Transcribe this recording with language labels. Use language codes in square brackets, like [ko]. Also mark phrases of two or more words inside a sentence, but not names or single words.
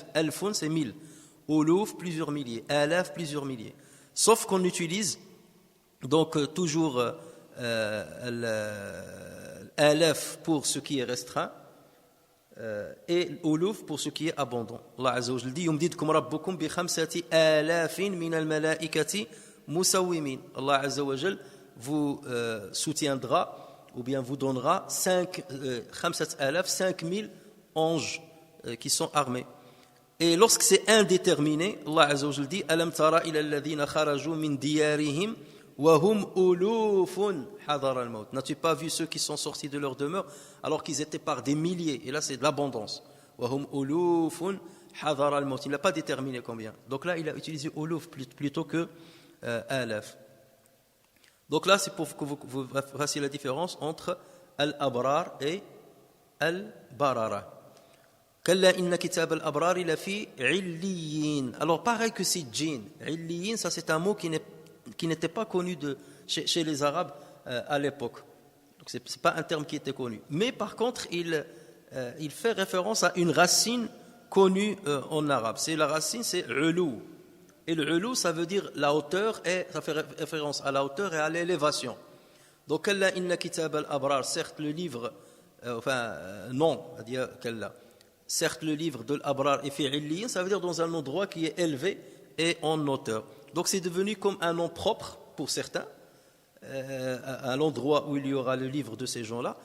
[fr] Elfun, c'est 1000. Uluf, plusieurs milliers. Alaf, plusieurs milliers. Sauf qu'on utilise donc toujours alaf pour ce qui est restreint et uluf pour ce qui est abondant. [ar] الله عز وجل dit يمددكم ربكم بخمسة آلاف من الملائكة مسومين. [fr] Allah [ar] عز وجل [fr] vous soutiendra ou bien vous donnera 5000 anges qui sont armés. Et lorsque c'est indéterminé, [ar] الله عز وجل dit ألم تر إلى الذين خرجوا من ديارهم وهم ألوف حذر الموت. [fr] N'as-tu pas vu ceux qui sont sortis de leur demeure alors qu'ils étaient par des milliers? Et là c'est de l'abondance. [ar] وهم ألوف حذر الموت. [fr] Il n'a pas déterminé combien. Donc là il a utilisé uluf plutôt que alaf. Donc là, c'est pour que vous fassiez la différence entre al-abrar et al-barara. [ar] كلا إن كتاب الأبرار لفي عليين. [fr] Alors pareil que sijjin. Illiyin, ça c'est un mot qui n'était pas connu chez les Arabes à l'époque. Donc c'est pas un terme qui était connu. Mais par contre, il fait référence à une racine connue en arabe. La racine, c'est ulu. Et le ulu, ça veut dire la hauteur, et ça fait référence à la hauteur et à l'élévation. Donc, [ar] كلا إن كتاب الأبرار, [fr] certes le livre, non, c'est-à-dire Kalla, certes le livre de l'abrar est [ar] في عليين, [fr] ça veut dire dans un endroit qui est élevé et en hauteur. Donc, c'est devenu comme un nom propre pour certains, à l'endroit où il y aura le livre de ces gens-là.